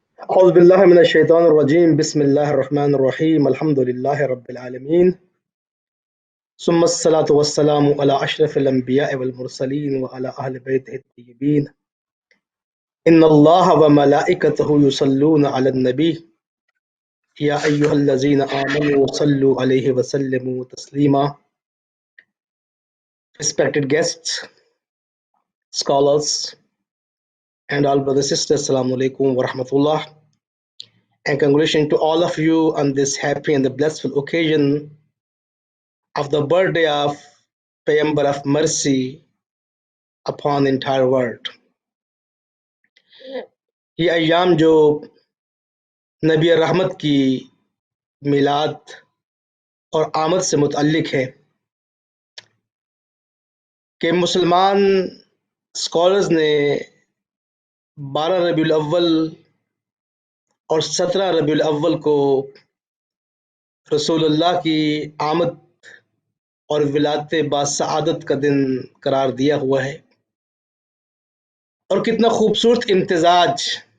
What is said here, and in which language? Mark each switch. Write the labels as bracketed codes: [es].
[ar] أعوذ بالله من الشيطان الرجيم بسم الله الرحمن الرحيم الحمد لله رب العالمين ثم الصلاة والسلام على أشرف الأنبياء والمرسلين وعلى أهل بيته الطيبين إن الله وملائكته يصلون على النبي يا أيها الذين آمنوا صلوا عليه وسلموا تسليما. [en] Respected guests, scholars and all brothers and sisters, Assalamu alaikum wa rahmatullah, and congratulations to all of you on this happy and the blissful occasion of the birthday of Paymber of Mercy upon the entire world. [ur] یہ ایام جو نبی رحمت کی میلاد اور آمد سے متعلق ہے کہ مسلمان اسکالرز نے 12 ربیع الاول اور 17 ربیع الاول کو رسول اللہ کی آمد اور ولادت باسعادت کا دن قرار دیا ہوا ہے، اور کتنا خوبصورت امتزاج